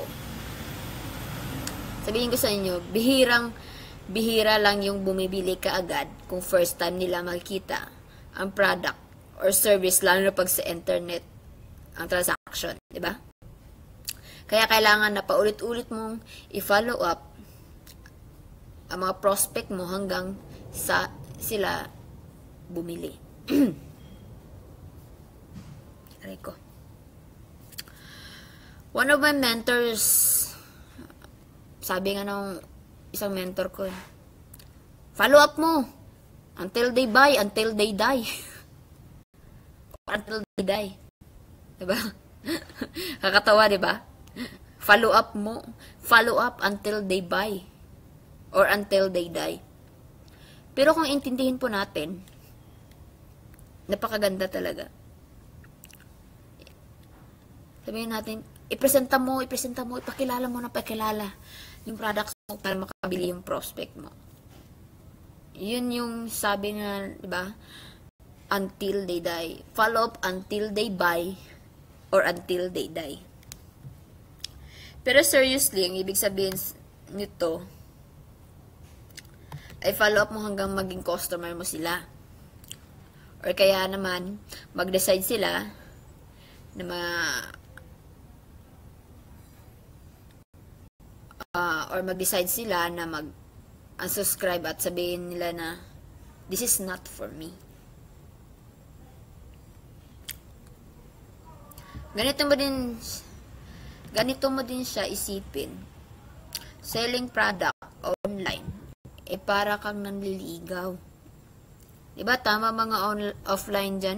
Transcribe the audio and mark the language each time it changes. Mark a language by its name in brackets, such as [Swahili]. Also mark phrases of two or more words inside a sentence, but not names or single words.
[Filipino] Sabihin ko sa inyo, bihira lang yung bumibili ka agad kung first time nila makikita ang [English] product or service, [Filipino] lalo na pag sa internet ang transaction, di ba? Kaya kailangan na paulit-ulit mong i-follow up ang mga prospect mo hanggang sa sila bumili. Aray ko. [English] One of my mentors, [Filipino] sabi nga ng isang mentor ko, [English] follow up mo until they buy, until they die. Until they die. [Filipino] Diba? Kakatawa, diba? [English] Follow up mo. Follow up until they buy. Or until they die. [Filipino] Pero kung intindihin po natin, napakaganda talaga. Sabihin natin, ipresenta mo, ipakilala mo na pakilala yung products mo para makabili yung prospect mo. Yun yung sabi nga, diba? [English] Until they die. Follow up until they buy or until they die. [Filipino] Pero seriously, ang ibig sabihin nito ay [English] follow up [Filipino] mo hanggang maging customer mo sila. Or kaya naman, mag-decide sila na mag-decide sila na mag-unsubscribe at sabihin nila na [English] this is not for me. [Filipino] Ganito mo din siya isipin. [English] Selling product online, [Filipino] para kang nanliligaw. Diba? Tama mga offline dyan?